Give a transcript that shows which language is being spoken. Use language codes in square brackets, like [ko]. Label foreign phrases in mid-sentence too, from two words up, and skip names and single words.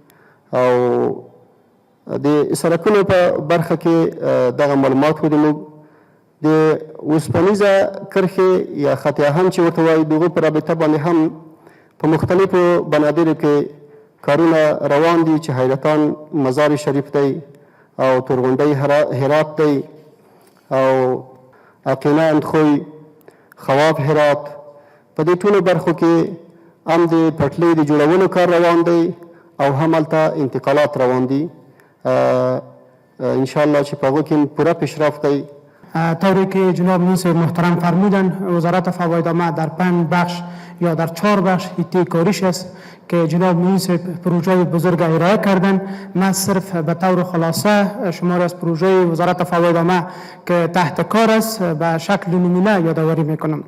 [ps] او د سړکونو په برخه کې دغه معلومات خو موږ د اوسپنیزه کرښې یا خط هم چې ورته وایي د هغو په رابطه باندې هم په مختلفو بنادرو کې کارونه روان دي، چې حیرتان مزار شریف دی او تورغونډۍ هرات دی او عقیله اندخوی خواب هرات. په دې ټولو برخو کې هم د پټلۍ د جوړولو کار روان دی او هم هلته انتقالات روان دي [ar] انشاءالله [ps] چې په هغو کې پوره پیشرفت دی. [fa] طوری که جناب منصف محترم فرمودن، وزارت فوایدامه در 5 بخش یا در 4 بخش هیته کاریش است که جناب منصف پروژه بزرگ ارائه کردن. من صرف به طور خلاصه شمار از پروژه وزارت فوایدامه که تحت کار است به شکل نمونه یادآوری میکنم.